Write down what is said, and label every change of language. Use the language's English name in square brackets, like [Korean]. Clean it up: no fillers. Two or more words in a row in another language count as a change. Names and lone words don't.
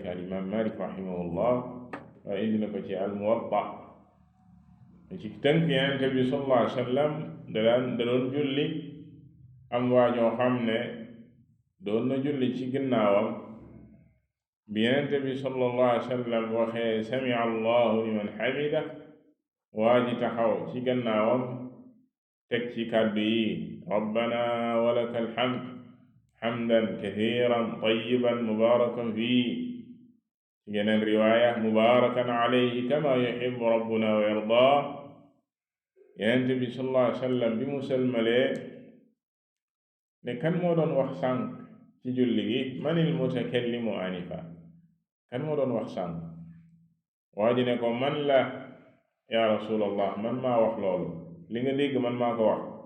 [Wolof] al-imaam Maalik rahimahullah waaye indi na ko ci al-Muwatta ci tënk Yonent bi [Arabic] صلى الله عليه وسلم [Wolof] da doon julli am waajoo xam ne doon na julli ci ginnaawam bi Yonent bi [Arabic] صلى الله عليه وسلم [Wolof] waxee [Arabic] سمع الله لمن حمده [Wolof] waa ji taxaw ci gannaawam teg ci kàddu yi [Arabic] ربنا ولك الحمد حمدا كثيرا طيبا مباركا [Wolof] fii ci geneen riwaaya [Arabic] مباركا عليه كما يحب ربنا ويرضى [Wolof] Yonent bi [Arabic] صلى الله عليه وسلم [Wolof] bi mu sëlmalee ne kan moo doon wax sànq ci julli gi [Arabic] من المتكلم آنفا [Wolof] kan moo doon wax sànq waa ji ne ko man la [Arabic] يا رسول الله [Wolof] man maa wax loolu li nga dégg man maa ko wax